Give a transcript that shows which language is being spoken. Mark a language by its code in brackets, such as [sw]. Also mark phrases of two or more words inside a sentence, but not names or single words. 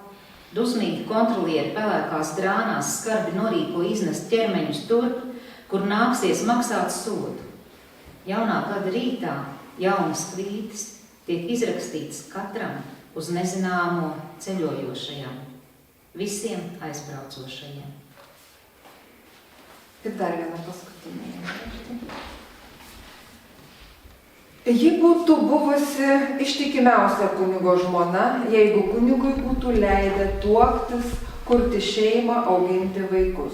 [lv] Dusmīgi kontrolieri pelēkās drānās skarbi norīko iznest ķermeņus tur, kur nāksies maksāt sodu. Jaunā gada rītā jaunas krītas tiek izrakstītas katram uz nezināmo ceļojošajam, visiem aizbraucošajiem. [lt] Ir dar viena paskutinė. Ji būtų buvusi ištikimiausia kunigo žmona, jeigu kunigui būtų leidę tuoktis, kurti šeimą, auginti vaikus.